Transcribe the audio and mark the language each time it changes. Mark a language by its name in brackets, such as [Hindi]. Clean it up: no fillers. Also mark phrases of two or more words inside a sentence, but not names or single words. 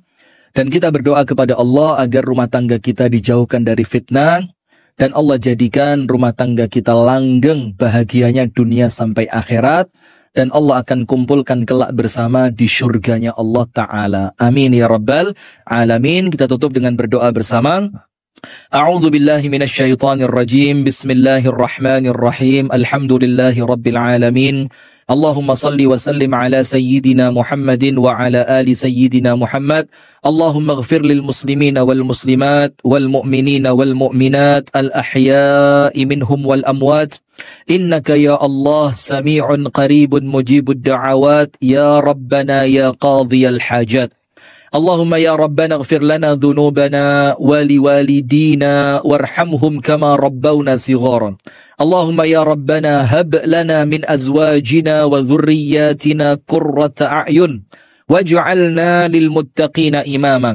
[Indonesian] Dan kita berdoa kepada Allah agar rumah tangga kita dijauhkan dari fitnah. Dan Allah jadikan rumah tangga kita langgeng bahagianya dunia sampai akhirat. Dan Allah akan kumpulkan kelak bersama di surganya Allah Ta'ala. [Arabic] آمين يا رب العالمين. [Indonesian] Kita tutup dengan berdoa bersama. [Arabic] أعوذ بالله من الشيطان الرجيم. بسم الله الرحمن الرحيم. الحمد لله رب العالمين. اللهم صل وسلم على سيدنا محمد وعلى آل سيدنا محمد. اللهم اغفر للمسلمين والمسلمات والمؤمنين والمؤمنات الأحياء منهم والأموات. إنك يا الله سميع قريب مجيب الدعوات يا ربنا يا قاضي الحاجات. اللهم يا ربنا اغفر لنا ذنوبنا ولوالدينا وارحمهم كما ربونا صغارا. اللهم يا ربنا هب لنا من أزواجنا وذرياتنا قرة أعين واجعلنا للمتقين إماما.